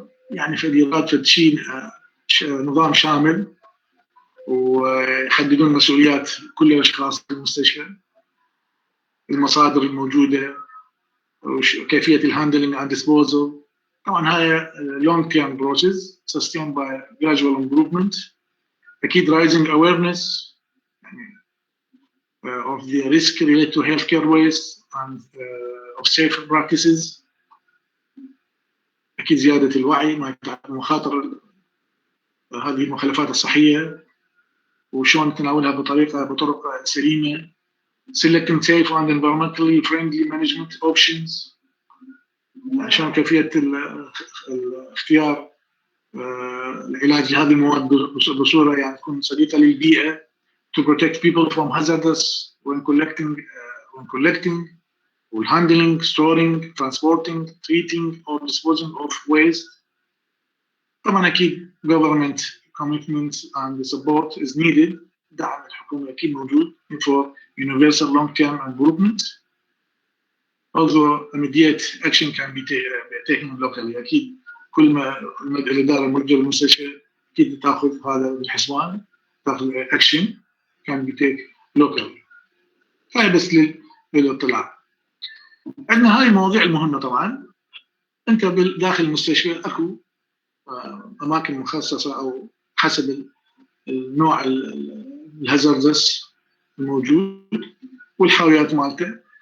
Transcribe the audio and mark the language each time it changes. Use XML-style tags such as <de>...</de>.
<ar>يعني فديرات تدشين نظام شامل، ويحددون مسؤوليات كل الاشخاص في المستشفى، المصادر الموجوده، وكيفيه</ar> <en>الهاندلنج and disposal.</en> <ar>طبعا هاي</ar> <en>long term process sustained by gradual improvement. اكيد rising awareness يعني of the risk related to healthcare waste and of safe practices.</en> <ar>اكيد زياده الوعي مع مخاطر هذه المخلفات الصحيه وشلون تناولها بطرق سليمه.</ar> <en>selecting safe and environmentally friendly management options،</en> <ar>عشان كيفيه اختيار العلاج لهذه المواد بصوره يعني تكون صديقه للبيئه</ar> <en>to protect people from hazardous when collecting handling, storing, transporting, treating or disposing of waste.</en> <ar>طبعا اكيد</ar> <en>government commitment and support is needed.</en> <ar>دعم الحكومه اكيد موجود</ar> <en>for universal long-term improvement. Also immediate action can be taken locally.</en> <ar>اكيد كل ما الاداره الموجوده بالمستشفى اكيد تاخذ هذا بالحسبان، تاخذ</ar> <en>action can be taken locally.</en> <ar>هاي بس للاطلاع. عندنا هاي المواضيع المهمه. طبعا انت داخل المستشفى اكو اماكن مخصصه او حسب النوع الهازاردس الموجود والحاويات مالته.</ar>